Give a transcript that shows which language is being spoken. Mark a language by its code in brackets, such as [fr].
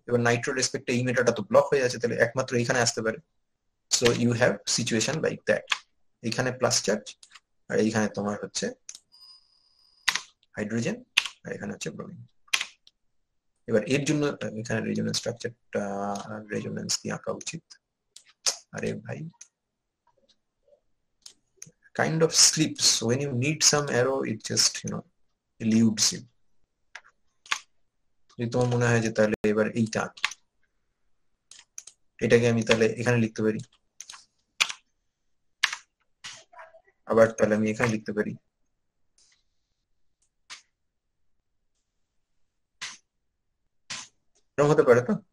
[bn] এবার নাইট্রো রেসপেক্টে এই মেটাটা তো ব্লক হয়ে আছে, তাহলে একমাত্র এখানে আসতে পারে। [en] so you have situation like that, [bn] এখানে প্লাস চার্জ আর এইখানে তোমার হচ্ছে হাইড্রোজেন আর এখানে হচ্ছে ব্রোমিন। এবার এর জন্য এখানে রেজোনেন্স স্ট্রাকচারটা রেজোনেন্স দিয়ে আঁকা উচিত। আরে ভাই, [en] kind of slips when you need some arrow, it just eludes you. [bn] যদি তোমার মনে হয় যে তাহলে এবার এইটা এটাকে আমি তাহলে এখানে লিখতে পারি, আবার তাহলে আমি এখানে লিখতে পারি, এরকম হতে পারে তো।